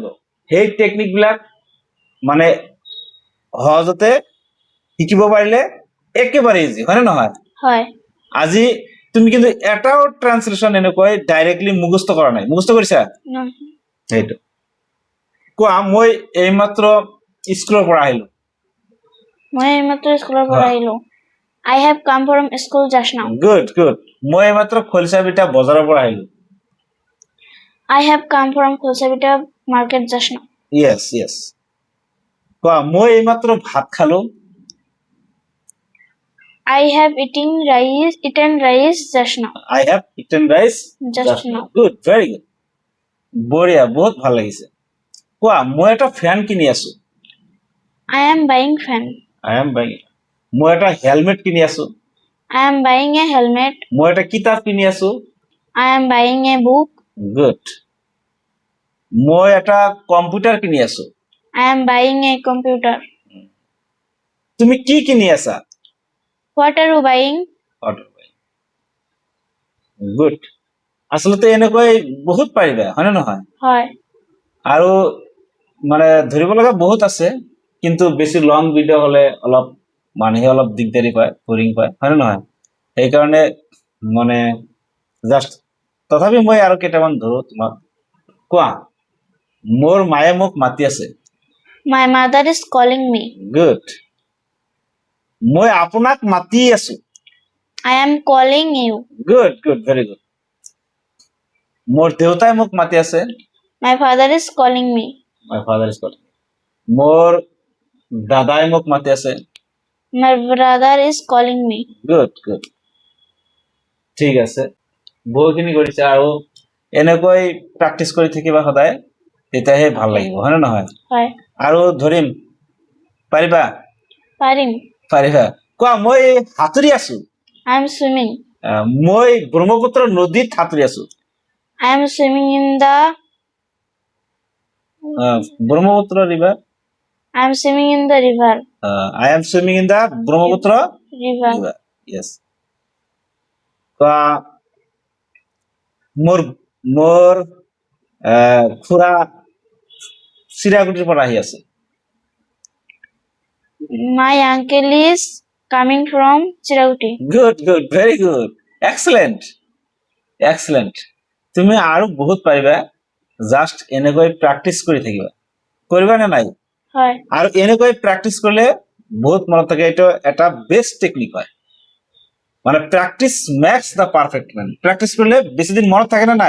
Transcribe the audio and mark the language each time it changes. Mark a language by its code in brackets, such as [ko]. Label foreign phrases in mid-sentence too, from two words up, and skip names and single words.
[as] সেই টেকনিকবিলাক মানে সহজতে শিকিব পাৰিলে একেবাৰে ইজি, হয়নে নহয়? হয়। আজি তুমি কিন্তু এটাও ট্ৰান্সলেশ্যন এনেকৈ ডাইৰেক্টলি মুখস্থ কৰা নাই। মুখস্থ কৰিছা? না। সেইটো কোৱা, মই এইমাত্ৰ স্কুলৰ পৰা আহিলো। মই এইমাত্ৰ স্কুলৰ পৰা আহিলো। [en] I have come from school just now. Good good. [as] মই এইমাত্ৰ খলিচাবিটা বজাৰৰ পৰা আহিলো। [en] I have come from Khosabita market just now. Yes, yes. [as] কোৱা, মই এইমাত্ৰ ভাত খালো। [en] I have eaten rice just now. I have eaten rice Just now. Good, very good. [as] বঢ়িয়া, বহুত ভাল লাগিছে। কোৱা, মই এটা ফেন কিনি আছো। [en] I am buying fan. I am buying. [as] মই এটা হেলমেট কিনি আছো। [en] I am buying a helmet. [as] মই এটা কিতাপ কিনি আছো। [en] I am buying a book. Good. [as] মই এটা কম্পিউটাৰ কিনি আছো। [en] I am buying a computer. [as] তুমি কি কিনি আছা? [en] What are you buying? [as] গুড। আচলতে এনেকৈ বহুত পাৰিবা, হয়নে নহয়? হয়। আৰু মানে ধৰিব লগা বহুত আছে, কিন্তু বেছি [en] long video' [as] হলে অলপ মানুহে অলপ দিগদাৰি পায়, বৰিং পায়, হয়নে নহয়? সেইকাৰণে মানে জাষ্ট তথাপি মই আৰু কেইটামান ধৰো তোমাক। কোৱা, মোৰ মায়ে মোক মাতি আছে। [en] My mother is calling me. [as] গুড। মই আপোনাক মাতি আছো। [en] I am calling you. Good good, Very good. [as] মোৰ দেউতাই মোক মাতি আছে। [en] My father is calling me. My father is calling. [as] মোৰ দাদাই মোক মাতি আছে। [en] My brother is calling me. Good good, [as] ঠিক আছে। বহুখিনি কৰিছে, আৰু এনেকৈ প্ৰেক্টিছ কৰি থাকিবা সদায়, তেতিয়াহে ভাল লাগিব, হয়নে নহয়? হয়। আৰু ধৰিম, পাৰিবা? পাৰিম। পাৰিবা কোৱা মই সাঁতুৰি আছো [en] I am swimming. [as] মই ব্ৰহ্মপুত্ৰ নদীত সাঁতুৰি আছো [en] I am swimming in the. [as] ব্ৰহ্মপুত্ৰ ৰিভাৰ [en] I am swimming in the river. I am swimming in the Brahmaputra River. [as] ইয়েস কোৱা মোৰ মোৰ খুৰা চিৰাগুটিৰ পৰা আহি আছে [en] My uncle is coming from Chiraguti. good good very good excellent excellent [as] তুমি আৰু বহুত পাৰিবা জাষ্ট এনেকৈ প্ৰেক্টিচ কৰি থাকিবা কৰিবা নে নাই হয় আৰু এনেকৈ প্ৰেক্টিচ কৰিলে বহুত মনত থাকে এইটো এটা বেষ্ট টেকনিক হয় মানে [en] practice makes the perfect [as] মেন প্ৰেক্টিচ কৰিলে বেছি দিন মনত থাকে নে নাই